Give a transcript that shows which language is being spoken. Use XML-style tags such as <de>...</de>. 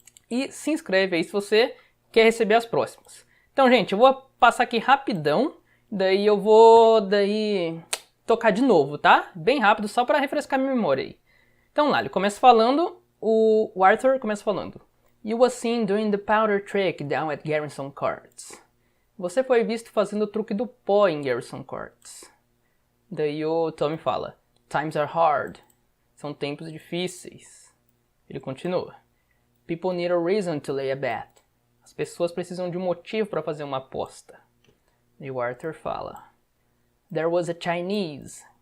<pt>E se inscreve aí se você quer receber as próximas. Então, gente, eu vou passar aqui rapidão. Daí eu vou tocar de novo, tá? Bem rápido, só para refrescar minha memória aí. Então lá, ele começa falando, o Arthur começa falando.</pt> <en>You was seen doing the powder trick down at Garrison Courts.</en> <pt>Você foi visto fazendo o truque do pó em Garrison Courts. Daí o Tommy fala,</pt> <en>times are hard.</en> <pt>São tempos difíceis. Ele continua.</pt> <en>People need a reason to lay a bet.</en> <pt>As pessoas precisam de um motivo para fazer uma aposta. E o Arthur fala,</pt> <en>there was a Chinese.</en>